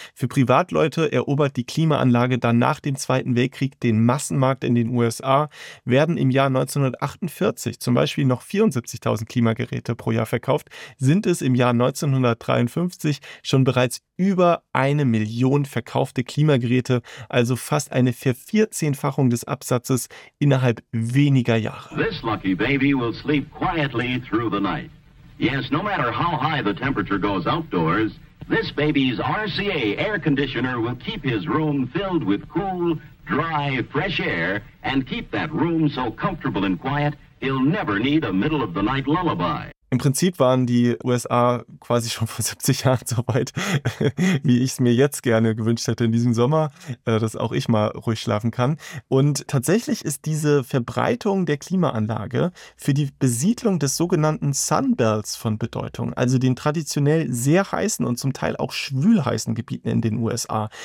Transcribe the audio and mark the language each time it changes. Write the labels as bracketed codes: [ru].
[de] Für Privatleute erobert die Klimaanlage dann nach dem Zweiten Weltkrieg den Massenmarkt in den USA, werden im Jahr 1948 zum Beispiel noch 74.000 Klimageräte pro Jahr verkauft, sind es im Jahr 1953 schon bereits über 1 Million verkaufte Klimageräte, also fast eine Vervierzehnfachung des Absatzes innerhalb weniger Jahre. [en] This lucky baby will sleep quietly through the night. Yes, no matter how high the temperature goes outdoors, this baby's RCA air conditioner will keep his room filled with cool, dry, fresh air and keep that room so comfortable and quiet, he'll never need a middle of the night lullaby. [de] Im Prinzip waren die USA quasi schon vor 70 Jahren so weit, wie ich es mir jetzt gerne gewünscht hätte in diesem Sommer, dass auch ich mal ruhig schlafen kann. Und tatsächlich ist diese Verbreitung der Klimaanlage für die Besiedlung des sogenannten Sunbelts von Bedeutung, also den traditionell sehr heißen und zum Teil auch schwülheißen Gebieten in den USA.